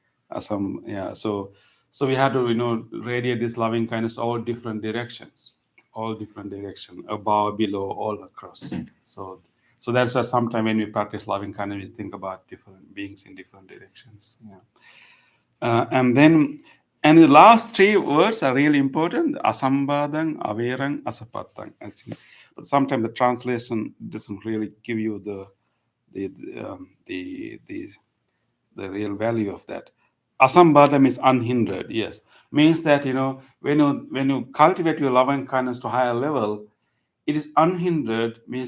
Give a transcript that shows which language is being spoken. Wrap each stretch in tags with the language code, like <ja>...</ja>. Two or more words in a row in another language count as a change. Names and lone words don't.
<en>So we had to, radiate this loving kindness all different directions, above, below, all across. So that's why sometimes when we practice loving kindness, we think about different beings in different directions. Yeah. And the last three words are really important:</en> <pi>asambadang, averang, asapatang.</pi> <en>But sometimes the translation doesn't really give you the real value of that. Asambadam is unhindered. Yes, means that when you cultivate your love and kindness to higher level, it is unhindered.</en>